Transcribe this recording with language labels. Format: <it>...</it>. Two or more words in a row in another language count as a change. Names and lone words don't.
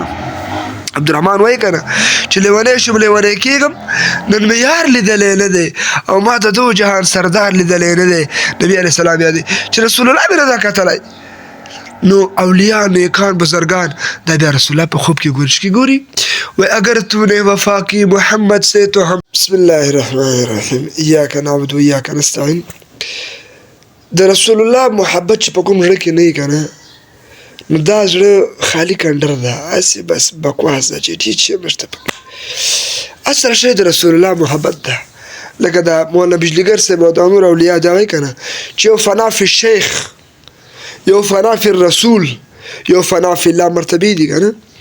<ps>عبدالرحمن وایي که نه چې لیونی شوم لیونی کېږم نن مې یار لیدلی نه دی او ما د دو جهان سردار لیدلی نه دی. نبي</ps> <ar>علیه السلام</ar> <ps>یادوي چې رسول الله مې نه دا کتلی. نو اولیاء نیکان بزرگان دا بیا رسول الله په خوب کې ګوري چې ګوري وای</ps> <ur>اگر تو نے وفا کی محمد سے تو ہم.</ur> <ar>بسم الله الرحمن الرحیم. ایاک نعبد و ایاک نستعین.</ar> <ps>د رسول الله محبت چې په کوم زړه کې نه وي که نه نو دا زړه خالي کنډر ده، هسې بس بکواس ده چې هېڅ شی نشته پکې. اصل شی د رسول الله محبت ده. لکه د مولانا بجلیګر صاحب او د نور اولیاء دا وایي که نه چې یو</ps> <ar>فنا فی الشیخ،</ar> <ps>یو</ps> <ar>فنا فی الرسول،</ar> <ps>یو</ps> <ar>فنا فی الله</ar> <ps>مرتبې دي که نه.</ps>